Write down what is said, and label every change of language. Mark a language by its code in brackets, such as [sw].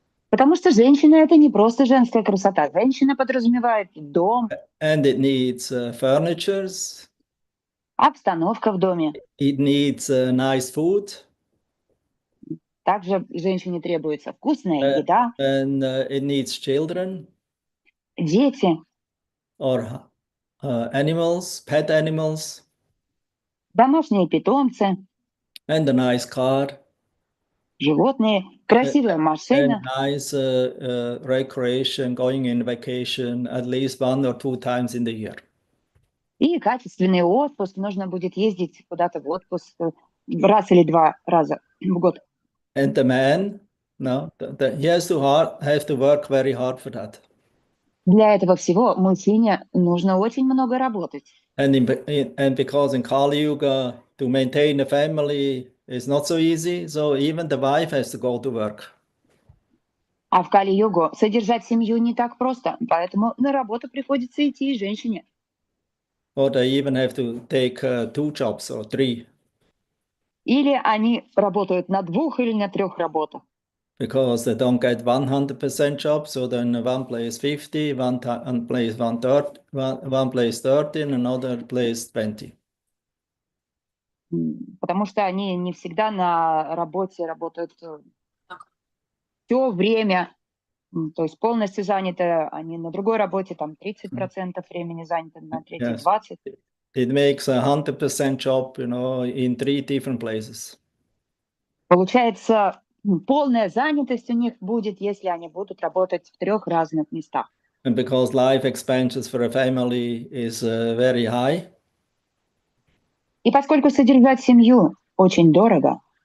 [ru] Потому что женщина — это не просто женская красота. Женщина подразумевает дом. [en] And it needs furnitures. [ru] Обстановка в доме. [en] It needs nice food. [ru] Также женщине требуется вкусная еда. [en] And it needs children. [ru] Дети. [en] Or animals, pet animals. [ru] Домашние питомцы. [en] And a nice car. [ru] Животные, красивая машина. [en] And nice recreation, going in vacation at least 1 or 2 times in the year. [ru] И качественный отпуск. Нужно будет ездить куда-то в отпуск раз или 2 раза в год. [en] And the man No, he has to have to work very hard for that. [ru] Для этого всего мужчине нужно очень много работать. [en] And because in Kali Yuga, to maintain a family is not so easy, so even the wife has to go to work. [ru] А в Кали-югу содержать семью не так просто, поэтому на работу приходится идти и женщине. [en] Or they even have to take 2 jobs or 3. [ru] Или они работают на 2 или на 3 работах. [en] Because they don't get 100% job, so then one plays 50, one plays 130, one plays 30, and another plays 20. [ru] Потому что они не всегда на работе работают все время, то есть полностью заняты, они на другой работе, там 30% времени заняты, на третьей 20%. [en] It makes 100% job, in 3 different places. [ru] Получается, полная занятость у них будет, если они будут работать в 3 разных местах. [en] And because life expenses for a family is very high. [ru] И поскольку содержать семью очень дорого,